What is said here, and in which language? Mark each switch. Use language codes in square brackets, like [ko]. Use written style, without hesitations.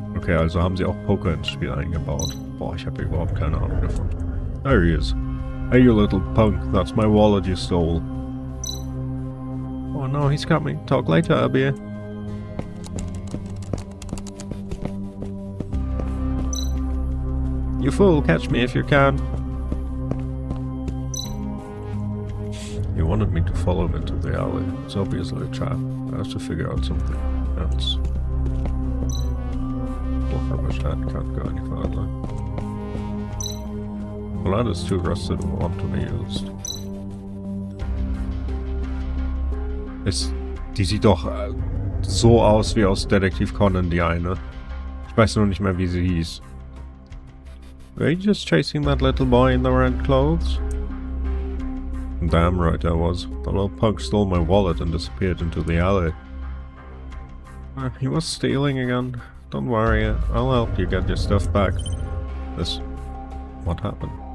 [de] Okay, also haben sie auch Poker ins Spiel eingebaut. Boah, ich habe überhaupt keine Ahnung davon. [en] There he is. Hey, you little punk, that's my wallet you stole. Oh no, he's got me. Talk later, Abir. You fool, catch me if you can. He wanted me to follow him into the alley. It's obviously a trap. I have to figure out something else. Can't go any further. Well, that is too rusted and want to be used. [de] Die sieht doch so aus wie aus Detektiv Conan, die eine. Ich weiß nur nicht mehr, wie sie hieß. [en] Were you just chasing that little boy in the red clothes? Damn right I was. The little punk stole my wallet and disappeared into the alley. He was stealing again. Don't worry, I'll help you get your stuff back. What happened?